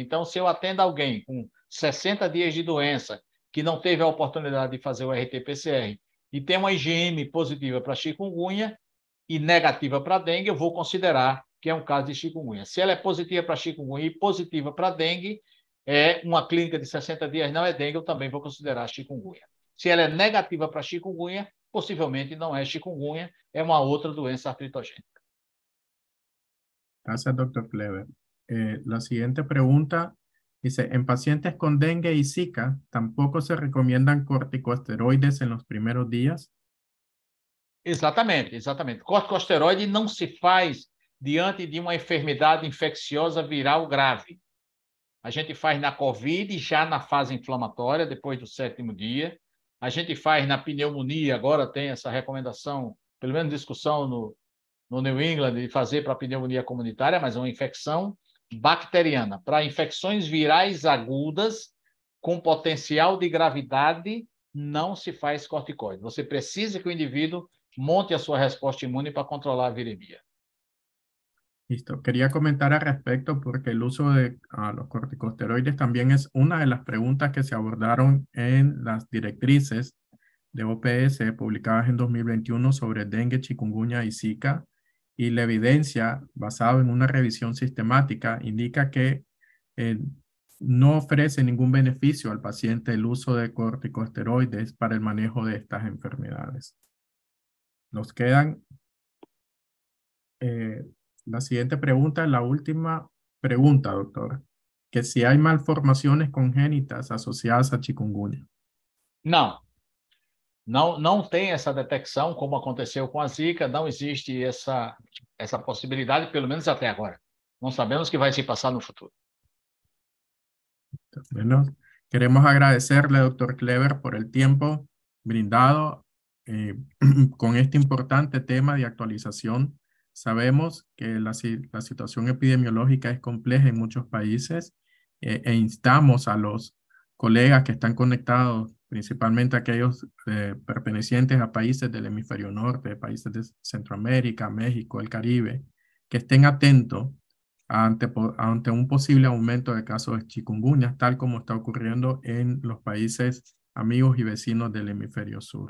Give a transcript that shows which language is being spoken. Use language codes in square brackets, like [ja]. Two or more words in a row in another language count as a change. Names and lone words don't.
[pt] Então, se eu atendo alguém com 60 dias de doença, que não teve a oportunidade de fazer o RT-PCR, e tem uma IgM positiva para chikungunya e negativa para dengue, eu vou considerar que é um caso de chikungunya. Se ela é positiva para chikungunya e positiva para dengue, é uma clínica de 60 dias, não é dengue, eu também vou considerar chikungunya. Se ela é negativa para chikungunya, possivelmente não é chikungunya, é uma outra doença artritogênica. [es] Gracias, doctor Kleber. La siguiente pregunta dice, en pacientes con dengue y Zika, ¿tampoco se recomiendan corticosteroides en los primeros días? [pt] Exatamente, exatamente. Corticosteroide não se faz diante de uma enfermidade infecciosa viral grave. A gente faz na COVID, já na fase inflamatória, depois do 7º dia. A gente faz na pneumonia, agora tem essa recomendação, pelo menos discussão no New England, de fazer para a pneumonia comunitária, mas é uma infecção bacteriana. Para infecções virais agudas, com potencial de gravidade, não se faz corticoide. Você precisa que o indivíduo monte a sua resposta imune para controlar a viremia. [es] Listo. Quería comentar al respecto porque el uso de los corticosteroides también es una de las preguntas que se abordaron en las directrices de OPS publicadas en 2021 sobre dengue, chikungunya y Zika. Y la evidencia basada en una revisión sistemática indica que no ofrece ningún beneficio al paciente el uso de corticosteroides para el manejo de estas enfermedades. Nos quedan... la siguiente pregunta es la última pregunta, doctor. Que si hay malformaciones congénitas asociadas a chikungunya. [pt] Não tem essa detecção, como aconteceu com a Zika, não existe essa possibilidade, pelo menos até agora. Não sabemos o que vai se passar no futuro. [es] Bueno, queremos agradecerle, doctor Kleber, por el tiempo brindado con este importante tema de actualización. Sabemos que la situación epidemiológica es compleja en muchos países e instamos a los colegas que están conectados, principalmente aquellos pertenecientes a países del hemisferio norte, países de Centroamérica, México, el Caribe, que estén atentos ante un posible aumento de casos de chikungunya, tal como está ocurriendo en los países amigos y vecinos del hemisferio sur.